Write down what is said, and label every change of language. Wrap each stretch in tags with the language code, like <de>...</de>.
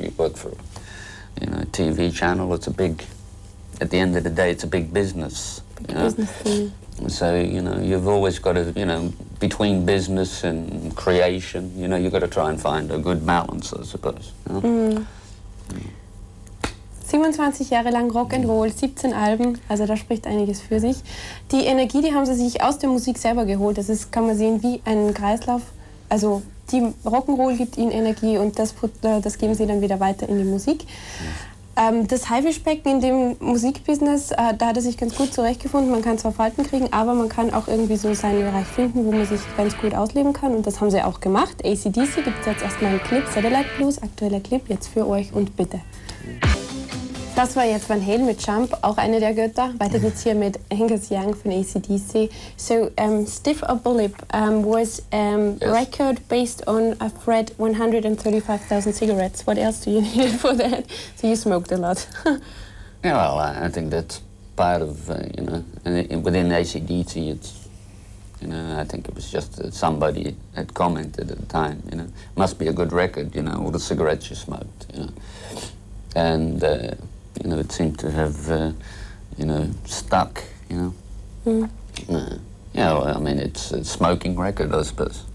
<en>You work for, a TV channel. It's a big. At the end of the day, it's a big business. Business thing. So you've always got to between business and creation. You've got to try and find a good balance, I suppose.</en> <de>27 Jahre lang Rock'n'Roll, 17 Alben, also da spricht einiges für sich. Die Energie, die haben sie sich aus der Musik selber geholt. Das ist, kann man sehen, wie ein Kreislauf. Also die Rock'n'Roll gibt ihnen Energie und das geben sie dann wieder weiter in die Musik. Das Haifischbecken in dem Musikbusiness, da hat er sich ganz gut zurechtgefunden. Man kann zwar Falten kriegen, aber man kann auch irgendwie so seinen Bereich finden, wo man sich ganz gut ausleben kann. Und das haben sie auch gemacht. AC/DC gibt es jetzt erstmal einen Clip, Satellite Blues, aktueller Clip, jetzt für euch und bitte. Das war jetzt Van Halen mit Jump, auch eine der Götter. Weiter geht's hier mit Angus Young von AC/DC.</de> <en>So, Stiff Upper Lip was yes. record based on, I've read, 135,000 cigarettes. What else do you need for that? So you smoked a lot. Yeah, well, I think that's part of, and within AC/DC, it's, I think it was just that somebody had commented at the time, must be a good record, all the cigarettes you smoked, And, it seemed to have, stuck, I mean, it's a smoking record, I suppose.</en>